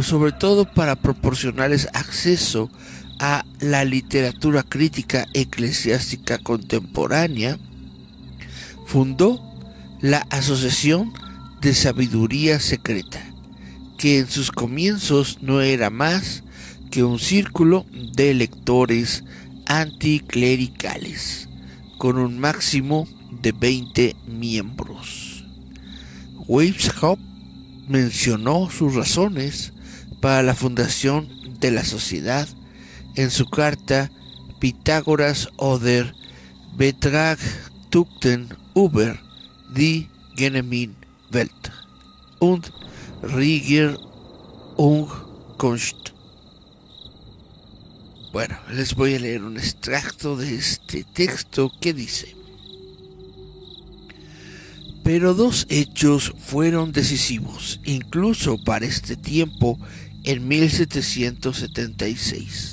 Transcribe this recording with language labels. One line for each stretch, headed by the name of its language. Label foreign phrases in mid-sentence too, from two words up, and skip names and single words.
Spanish: sobre todo para proporcionarles acceso a la literatura crítica eclesiástica contemporánea, fundó la Asociación de Sabiduría Secreta, que en sus comienzos no era más que un círculo de lectores anticlericales, con un máximo de 20 miembros. Weishaupt mencionó sus razones para la fundación de la sociedad en su carta Pitágoras oder Betrachtungen über die Gemeinwelt und Regierungskunst. Bueno, les voy a leer un extracto de este texto que dice: pero 2 hechos fueron decisivos, incluso para este tiempo, en 1776.